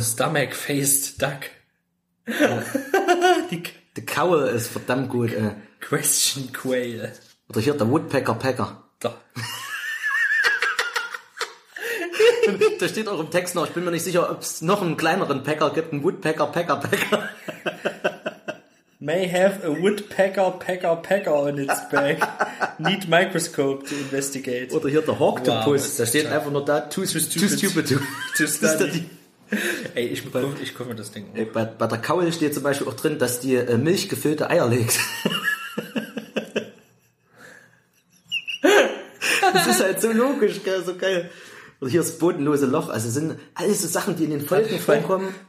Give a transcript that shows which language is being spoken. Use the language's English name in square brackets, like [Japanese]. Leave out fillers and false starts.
[English] Stomach-faced duck. [German] Die Kaue ist verdammt gut. [English] Question Quail. [German] Oder hier, der Woodpecker-Packer. Da. Da steht auch im Text noch, ich bin mir nicht sicher, ob es noch einen kleineren Packer gibt, einen Woodpecker, Packer, Packer. [English] May have a Woodpecker, Packer, Packer on its back. Need microscope to investigate. [German] Oder hier der Hawktopus, wow, da steht toll. Einfach nur da, [English] too stupid to study. [German] Ey, ich guck mir das Ding auf. Bei der Kaul steht zum Beispiel auch drin, dass die milchgefüllte Eier legt. Das ist halt so logisch, gell, so geil. Und hier ist bodenlose Loch, also sind alles so Sachen, die in den Folgen vorkommen.